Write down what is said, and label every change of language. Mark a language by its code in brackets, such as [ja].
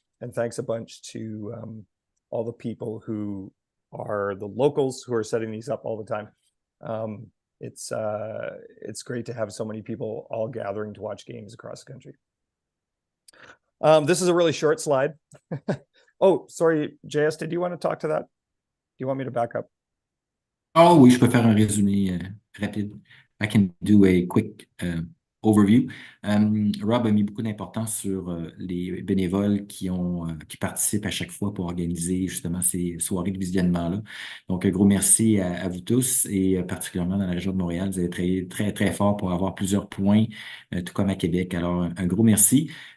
[en] And thanks a bunch to all the people who are the locals who are setting these up all the time. It's great to have so many people all gathering to watch games across the country. This is a really short slide. Oh, sorry, JS, did you want to talk to that? Do you want me to back up? [fr] Oh oui, je peux faire un résumé rapide. [en] I can do a quick overview. [fr] Rob a mis beaucoup d'importance sur les bénévoles qui participent à chaque fois pour organiser justement ces soirées de visionnement-là. Donc, un gros merci à vous tous et particulièrement dans la région de Montréal. Vous avez travaillé très, très fort pour avoir plusieurs points, tout comme à Québec. Alors, un gros merci.